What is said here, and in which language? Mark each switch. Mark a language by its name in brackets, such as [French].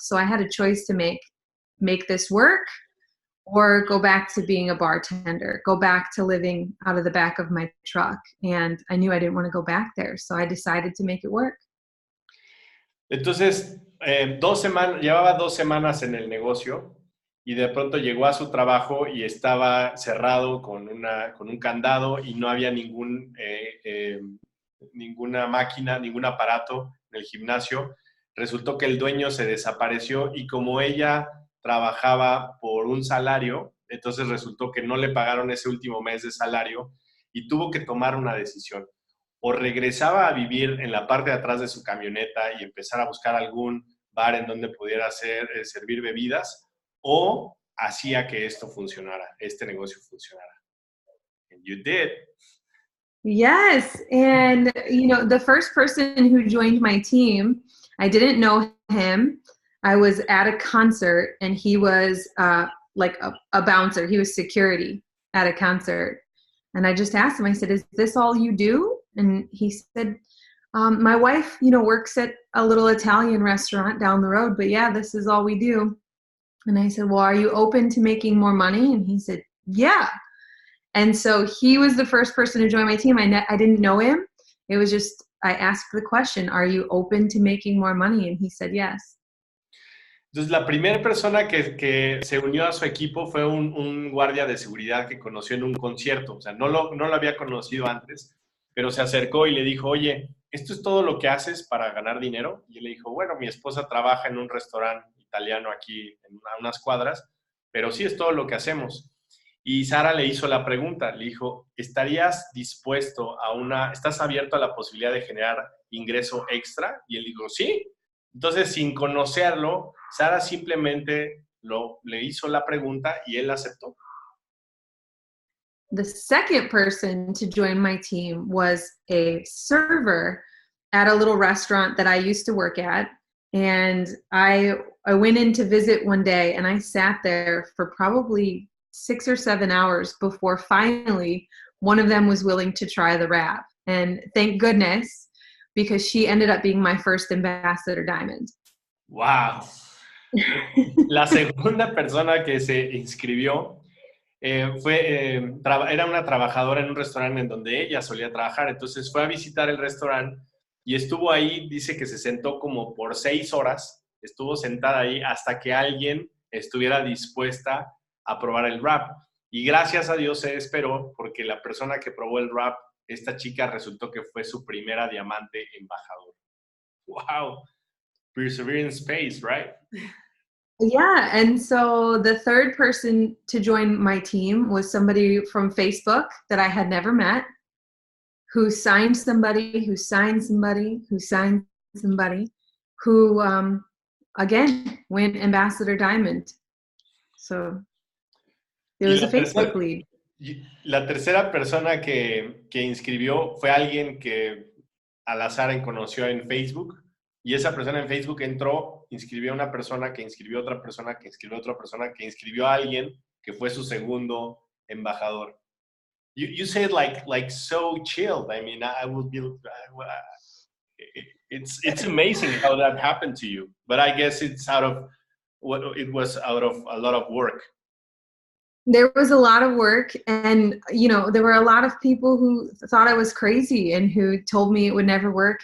[English] So I had a choice to make this work or go back to being a bartender, go back to living out of the back of my truck. And I knew I didn't want to go back there. So I decided to make it work. [Spanish] Entonces, llevaba 2 semanas en el negocio y de pronto llegó a su trabajo y estaba cerrado con un candado y no había ninguna máquina, ningún aparato en el gimnasio. Resultó que el dueño se desapareció y como ella trabajaba por un salario, entonces resultó que no le pagaron ese último mes de salario y tuvo que tomar una decisión. O regresaba a vivir en la parte de atrás de su camioneta y empezar a buscar algún bar en donde pudiera servir bebidas, o hacía que esto funcionara, este negocio funcionara. [English] And you did. Yes. And, the first person who joined my team, I didn't know him. I was at a concert and he was like a bouncer. He was security at a concert. And I just asked him, I said, is this all you do? And he said, my wife, works at a little Italian restaurant down the road, but yeah, this is all we do. And I said, well, are you open to making more money? And he said, yeah. And so he was the first person to join my team. I didn't know him. It was just, I asked the question, are you open to making more money? And he said, yes. [Spanish] Entonces, la primera persona que se unió a su equipo fue un guardia de seguridad que conoció en un concierto. O sea, no lo había conocido antes, pero se acercó y le dijo, oye, ¿esto es todo lo que haces para ganar dinero? Y él le dijo, bueno, mi esposa trabaja en un restaurante italiano aquí a unas cuadras, pero sí es todo lo que hacemos. Y Sara le hizo la pregunta, le dijo, ¿estás abierto a la posibilidad de generar ingreso extra? Y él dijo, sí. Entonces, sin conocerlo, Sara simplemente le hizo la pregunta y él aceptó. [English] The second person to join my team was a server at a little restaurant that I used to work at. And I went in to visit one day and I sat there for probably 6 or 7 hours before finally one of them was willing to try the wrap. And thank goodness, because she ended up being my first ambassador diamond. ¡Wow! [Spanish] La segunda persona que se inscribió era una trabajadora en un restaurante en donde ella solía trabajar. Entonces fue a visitar el restaurante y estuvo ahí, dice que se sentó como por 6 horas, estuvo sentada ahí hasta que alguien estuviera dispuesta a probar el wrap. Y gracias a Dios se esperó, porque la persona que probó el wrap, esta chica, resultó que fue su primera diamante embajador. ¡Wow! [English] Perseverance pays, right? Yeah, and so the third person to join my team was somebody from Facebook that I had never met, who signed somebody, who signed somebody, who signed somebody, who, again, went Ambassador Diamond. So it was a Facebook lead. [Spanish] La tercera persona que inscribió fue alguien que al azar conoció en Facebook, y esa persona en Facebook entró, inscribió a una persona, que inscribió a otra persona, que inscribió a otra persona, que inscribió a alguien que fue su segundo embajador. [English] You said like so chilled. I mean, I would be. It's amazing how that happened to you, but I guess it was out of a lot of work. There was a lot of work, and there were a lot of people who thought I was crazy and who told me it would never work.